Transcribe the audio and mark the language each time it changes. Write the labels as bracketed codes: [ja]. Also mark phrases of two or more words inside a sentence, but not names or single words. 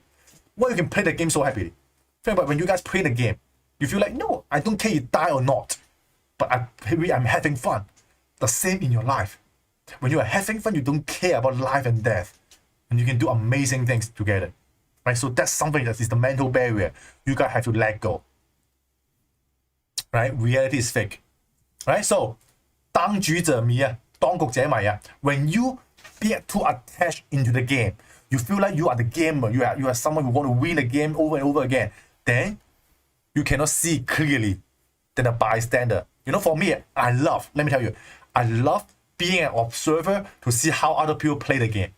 [en] Why you can play the game so happily? Think about when you guys play the game, you feel like, no, I don't care you die or not, but I'm having fun. The same in your life. When you are having fun, you don't care about life and death, and you can do amazing things together. Right? So that's something that is the mental barrier you guys have to let go. Right? Reality is fake. Right? [zh] So 當局者迷啊，當局者迷啊. [en] When you get too attached into the game, you feel like you are the gamer, you are someone who want to win the game over and over again, then you cannot see clearly than a bystander. You know, for me, let me tell you, I love being an observer to see how other people play the game.